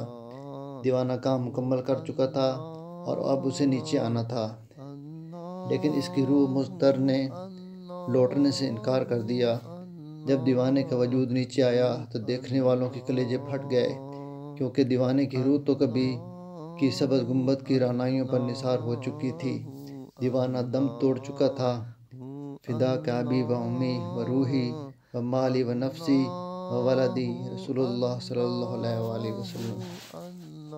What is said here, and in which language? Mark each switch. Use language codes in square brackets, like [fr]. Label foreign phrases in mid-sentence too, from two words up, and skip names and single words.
[ur] دیوانہ کام مکمل کر چکا تھا اور اب اسے نیچے آنا تھا، لیکن اس کی روح مضطر نے لوٹنے سے انکار کر دیا۔ جب دیوانے کا وجود نیچے آیا تو دیکھنے والوں کے کلیجے پھٹ گئے، کیونکہ دیوانے کی روح تو کبھی کی سبز گنبد کی رعنائیوں پر نثار ہو چکی تھی۔ دیوانہ دم توڑ چکا تھا۔ [ar] فداک ابی و امی و روحی و مالی و نفسی و ولدی رسول اللہ صلی اللہ علیہ وآلہ وسلم۔